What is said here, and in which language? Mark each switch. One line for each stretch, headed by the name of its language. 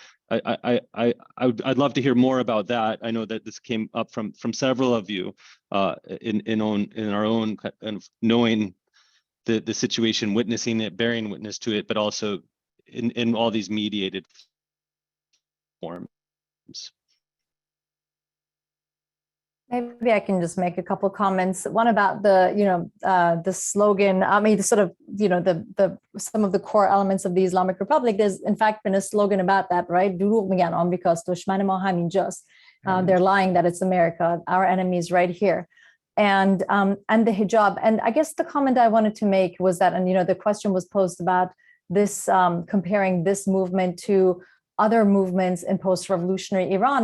English: But I'd love to hear more about that. I know that this came up from several of you in our own kind of knowing the situation, witnessing it, bearing witness to it, but also in all these mediated forms. Maybe I can just make a couple comments. One about the slogan. I mean, the sort of the some of the core elements of the Islamic Republic. There's in fact been a slogan about that, right?
Persian: دروغ میگن آمریکاست، دشمن ما همینجاست.
English: They're lying that it's America. Our enemy is right here. And the hijab. And I guess the comment I wanted to make was that, and the question was posed about this, comparing this movement to other movements in post-revolutionary Iran.